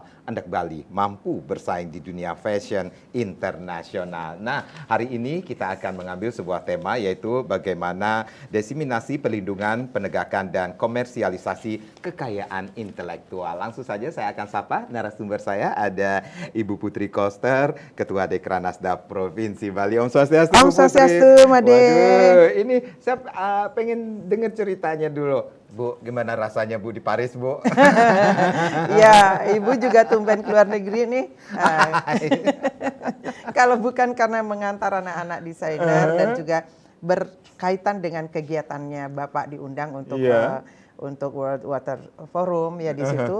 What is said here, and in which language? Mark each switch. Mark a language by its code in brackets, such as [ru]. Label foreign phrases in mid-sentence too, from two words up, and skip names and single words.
[id] Endek Bali mampu bersaing di dunia fashion internasional. Nah, hari ini kita akan mengambil sebuah tema, yaitu bagaimana diseminasi, perlindungan, penegakan, dan komersialisasi kekayaan intelektual. Langsung saja saya akan sapa narasumber saya, ada Ibu Putri Koster, Ketua Dekra Nasda Provinsi Bali. Om Swastiastu, Om Bu Putri. Swastiastu, Made. Waduh, ini saya pengen dengar ceritanya dulu. Bu, gimana rasanya Bu di Paris, Bu? Ya, Ibu juga tumben keluar negeri nih. Kalau bukan karena mengantar anak-anak desainer dan juga berkaitan dengan kegiatannya, Bapak diundang untuk untuk World Water Forum ya di situ.